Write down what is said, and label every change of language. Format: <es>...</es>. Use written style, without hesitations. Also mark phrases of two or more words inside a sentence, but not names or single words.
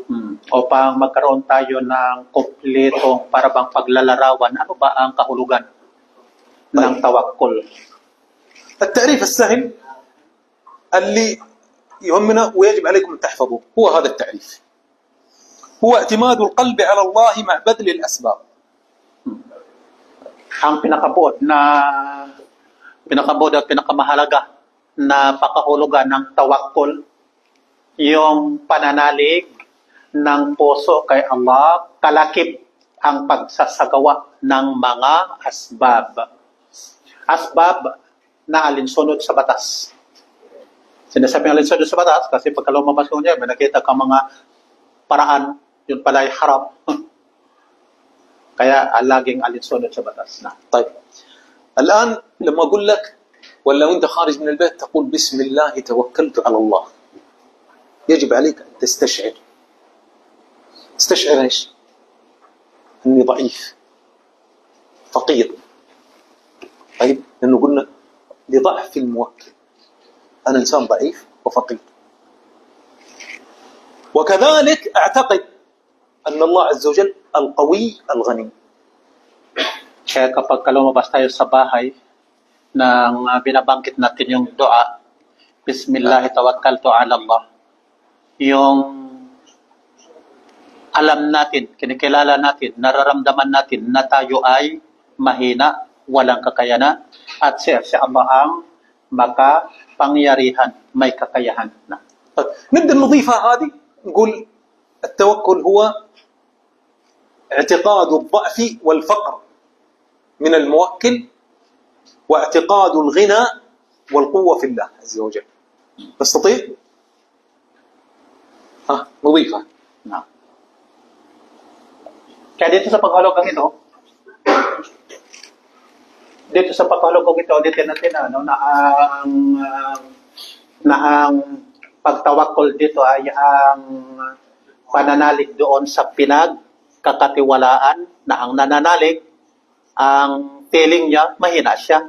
<tl>Upang magkaroon tayo ng kumpletong para bang paglalarawan, ano ba ang kahulugan ng tawakkul?</tl> <ar>التعريف السهل اللي يهمنا ويجب عليكم أن تحفظوه هو هذا التعريف. هو اعتماد القلب على الله مع بذل الأسباب.</ar> <tl>Ang pinakabuod at pinakamahalaga na pakahulugan ng tawakkul, yung pananalig ng puso kay Allah, kalakip ang pagsasagawa ng mga asbab. Asbab na alinsunod sa batas. Sinasabing alinsunod sa batas kasi pagka lumabas ko niya, may nakita kang mga paraan, yun pala ay haram. Kaya laging alinsunod sa batas na.</tl> <ar>طيب الآن لما أقول لك ولا وأنت خارج من البيت تقول بسم الله توكلت على الله، يجب عليك أن تستشعر إيش؟ أني ضعيف فقير. طيب لأنه قلنا لضعف الموكل، أنا إنسان ضعيف وفقير. وكذلك أعتقد أن الله عز وجل القوي الغني.</ar> <tl>Kaya kapag lumabas tayo sa bahay, nang binabangkit natin yung dua,</tl> <ar>بسم الله توكلت على الله,</ar> <tl>yung alam natin, kinikilala natin, nararamdaman natin na tayo ay mahina, walang kakayanan, at siya Allah ang makapangyarihan, may kakayahan na.</tl> <ar>طيب نبدأ نضيفها هذه نقول التوكل هو اعتقاد الضعف والفقر من الموكل واعتقاد الغنى والقوة في الله عز وجل. تستطيع؟ نضيفها.</ar> <tl>Na. Kaya dito sa paghulugang ito, dito natin na ang pagtawakkol dito ay ang pananalig doon sa pinagkakatiwalaan na ang nananalig, ang feeling niya, mahina siya.</tl>